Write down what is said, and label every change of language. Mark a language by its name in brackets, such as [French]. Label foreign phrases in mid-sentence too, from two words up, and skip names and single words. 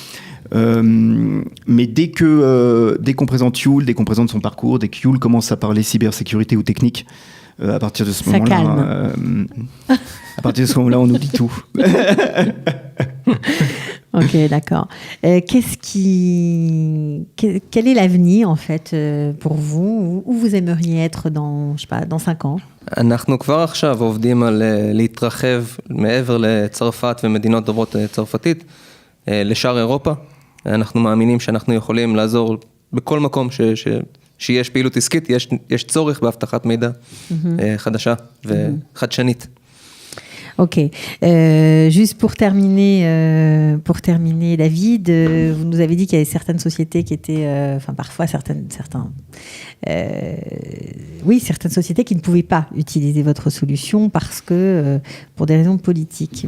[French] Mais dès qu'on présente Yule, dès qu'on présente son parcours, dès que Yule commence à parler cybersécurité ou technique, à partir de ce moment-là, on nous dit tout. Ok, d'accord. Quel est l'avenir en fait pour vous? Où vous aimeriez être dans 5 ans? [Hebrew] אנחנו כבר עכשיו עובדים על להתרחב מעבר לצרפת ומדינות דוברות צרפתית לשאר אירופה. אנחנו מאמינים שאנחנו יכולים לעזור בכל מקום שיש פעילות עסקית, יש צורך בהבטחת מידע חדשה וחדשנית. [French] Ok. Juste pour terminer, David, vous nous avez dit qu'il y avait certaines sociétés qui étaient, certaines sociétés qui ne pouvaient pas utiliser votre solution parce que pour des raisons politiques.